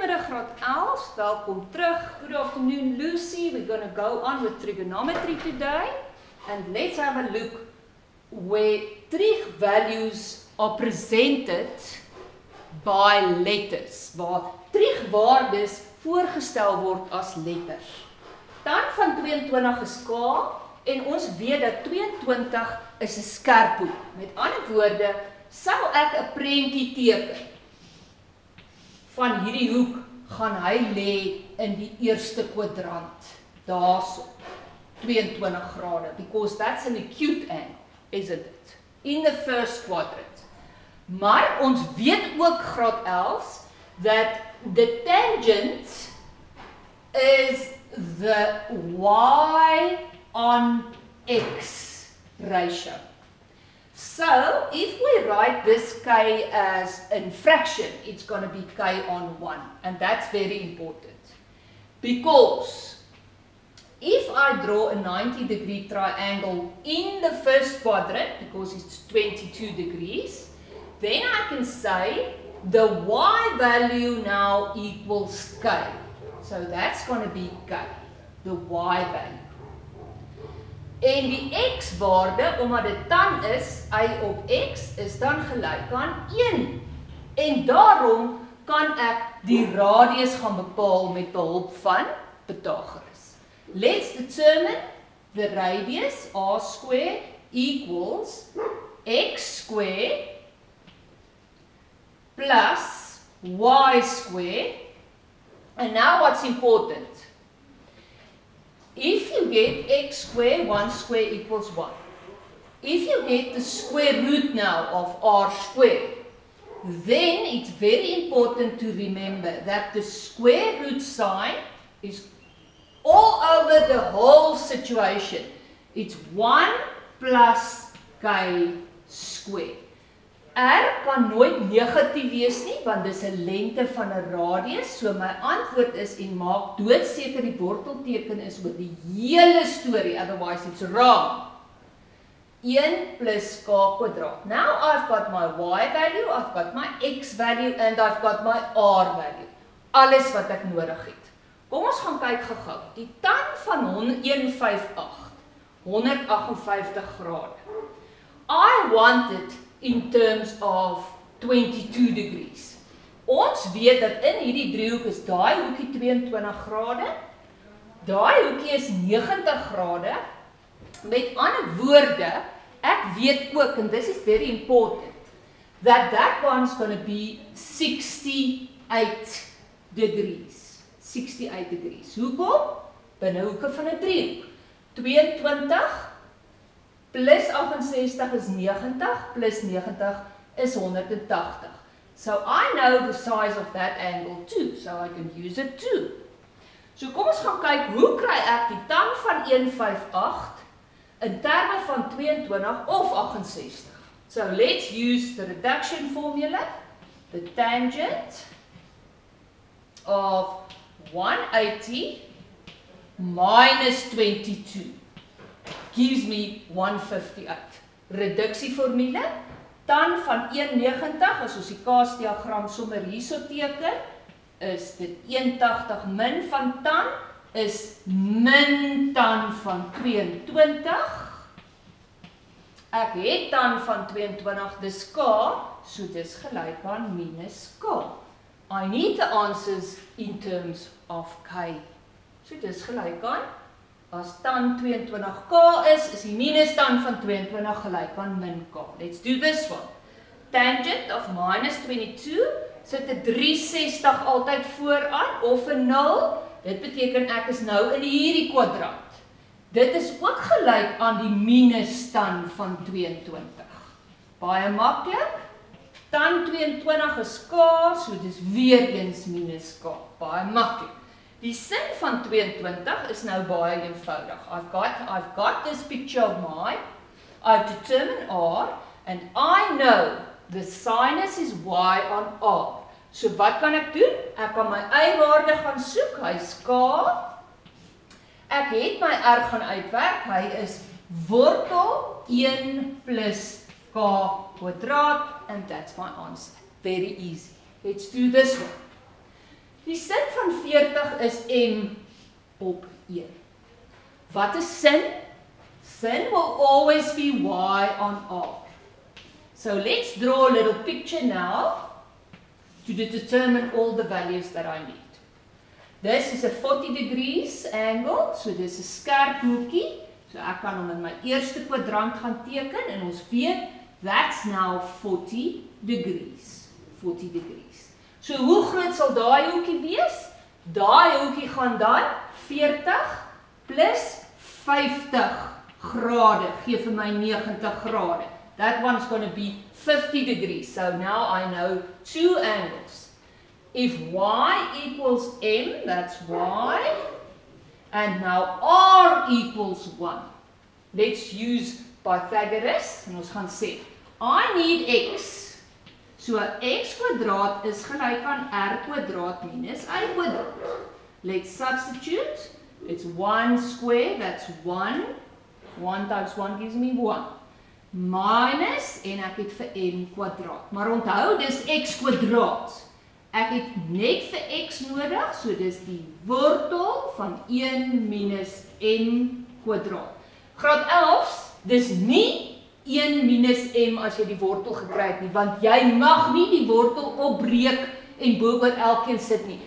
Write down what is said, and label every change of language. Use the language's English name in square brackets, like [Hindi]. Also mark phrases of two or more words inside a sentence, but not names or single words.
[Afrikaans] graad 11, welkom terug. [English] Good afternoon, Lucy. We're going to go on with trigonometry today. And let's have a look where trig values are presented by letters. [Afrikaans] Waar trigwaardes voorgestel word as letters. Tan van 22 is K en ons weet dat 22 is 'n skerphoek. Met ander woorde, sou ek 'n prentjie teken van hierdie hoek, gaan hy lê in die eerste kwadrant. Daarso, 22 grade, [English] because that's an acute angle, isn't it? In the first quadrant. [Afrikaans] Maar ons weet ook graad [English] 11 that the tangent is the y on x ratio. So, if we write this k as in fraction, it's going to be k on 1. And that's very important. Because if I draw a 90-degree triangle in the first quadrant, because it's 22 degrees, then I can say the y value now equals k. So that's going to be k, the y value. [Afrikaans] En die x-waarde, omdat dit tan is, y op x, is dan gelyk aan 1. En daarom kan ek die radius gaan bepaal met behulp van Pythagoras. [English] Let's determine the radius, r squared, equals x squared plus y squared. And now what's important? If you get x squared, 1 squared equals 1. If you get the square root now of r squared, then it's very important to remember that the square root sign is all over the whole situation. It's 1 plus k squared. [Afrikaans] R kan nooit negatief wees nie, want dis 'n lengte van 'n radius. So my antwoord is, en maak doodseker die wortelteken is oor die hele storie, [English] otherwise it's wrong. [Afrikaans] 1 plus k kwadraat. [English] Now I've got my y value, I've got my x value, and I've got my r value. [Afrikaans] Alles wat ek nodig het. Kom ons gaan kyk gou-gou. Die tan van 158 grade. [English] I want it in terms of 22 degrees. [Afrikaans] Ons weet dat in hierdie driehoek is daai hoekie 22 grade, daai hoekie is 90 grade. Met ander woorde, ek weet ook, [English] and this is very important, that one's going to be 68 degrees. 68 degrees. [Afrikaans] Hoekom? Binne hoeke van 'n driehoek. 22 plus 68 is 90, plus 90 is 180. [English] So I know the size of that angle too, so I can use it too. [Afrikaans] So kom ons gaan kyk, hoe kry ek die tan van 158 in terme van 22 of 68? [English] So let's use the reduction formula. The tangent of 180 minus 22 gives me 158. [Afrikaans] Reduksieformule, tan van 190, as ons die kaasdiagram sommer hierso teken, is dit 180 min van tan, is min tan van 22. Ek het tan van 22, dis k, so dis gelyk aan minus k. [English] I need the answers in terms of k. [Afrikaans] So dis gelyk aan, as tan 22k is die minus tan van 22 gelyk aan min k. [English] Let's do this one. Tangent of minus 22, [Afrikaans] sit 'n 360 altyd vooraan, of 'n 0. Dit beteken ek is nou in hierdie kwadrant. Dit is ook gelyk aan die minus tan van 22. Baie maklik. Tan 22 is k, so dis weer eens minus k. Baie maklik. Die sin van 22 is nou baie eenvoudig. [English] I've got this picture of mine. I've determined r, and I know the sinus is y on r. [Afrikaans] So wat kan ek doen? Ek kan my y-waarde gaan soek, hy's k. Ek het my r gaan uitwerk, hy is wortel 1 plus k kwadraat, [English] and that's my answer. Very easy. Let's do this one. [Afrikaans] Die sin van 40 is m op 1. Wat is sin? [English] Sin will always be y on r. So let's draw a little picture now to determine all the values that I need. This is a 40 degrees angle, so [Afrikaans] dis 'n skerp hoekie. So ek kan hom in my eerste kwadrant gaan teken en ons weet [English] that's now 40 degrees. 40 degrees. [Afrikaans] So hoe groot sal daai hoekie wees? Daai hoekie gaan dan 40 plus 50 grade gee vir my 90 grade. [English] That one's going to be 50 degrees. So now I know two angles. If y equals m, that's y. And now r equals 1. Let's use [Afrikaans] Pythagoras. En ons gaan sê, [English] I need x. [Afrikaans] So x kwadraat is gelyk aan r kwadraat minus y kwadraat. [English] Let's substitute. It's 1 square, that's 1. 1 times 1 gives me 1. [Afrikaans] Minus, en ek het vir m kwadraat. Maar onthou, dis x kwadraat. Ek het net vir x nodig, so dis die wortel van 1 minus m kwadraat. Graad 11, dis nie 1 minus m as jy die wortel gekry het nie, want jy mag nie die wortel opbreek en bo-oor elkeen sit nie.